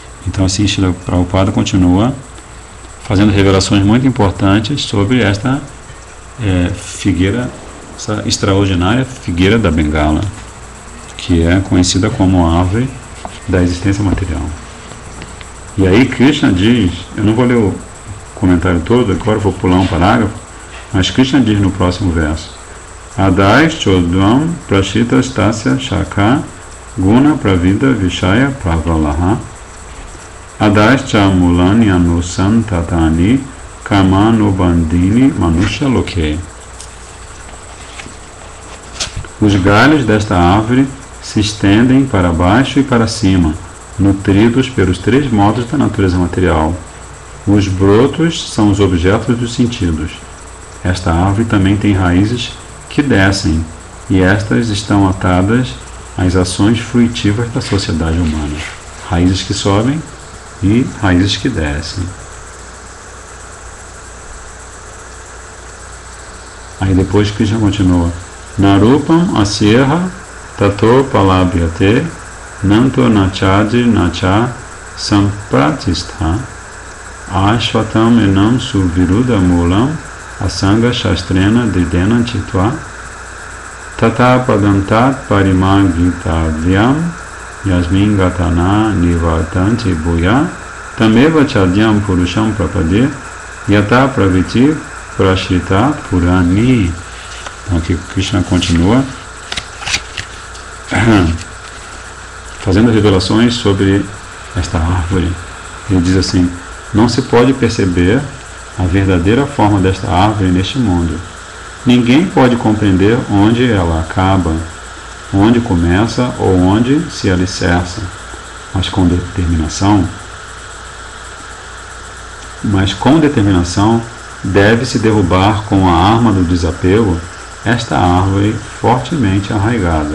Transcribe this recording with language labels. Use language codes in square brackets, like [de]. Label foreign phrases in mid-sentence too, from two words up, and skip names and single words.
[pt] Então assim, Srila Prabhupada continua fazendo revelações muito importantes sobre esta figueira, essa extraordinária figueira da Bengala, que é conhecida como a árvore da existência material. E aí Krishna diz, eu não vou ler o comentário todo, agora vou pular um parágrafo, mas Krishna diz no próximo verso: [sa] Adais chodvam prashita stasya shaka guna pravida vishaya pravalaha Adais cha mulani anusantatani kamanubandini manusha loke. [pt] Os galhos desta árvore se estendem para baixo e para cima, nutridos pelos três modos da natureza material. Os brotos são os objetos dos sentidos. Esta árvore também tem raízes que descem, e estas estão atadas às ações fruitivas da sociedade humana. Raízes que sobem e raízes que descem. Aí depois Krishna continua: [sa] Narupam asyerha tato palabhyate nanto nachadi nacha sampratistha ashvatam enam suviruda mulam asanga shastrena didena chitva tata padantat parimagitavyam yasmin gatana nivartanti bhuya tameva chadyam purusham prapade yata praviti prashrita purani. [pt] Então aqui Krishna continua fazendo revelações sobre esta árvore. Ele diz assim: não se pode perceber a verdadeira forma desta árvore neste mundo. Ninguém pode compreender onde ela acaba, onde começa ou onde se alicerça, mas com determinação deve-se derrubar com a arma do desapego esta árvore fortemente arraigada.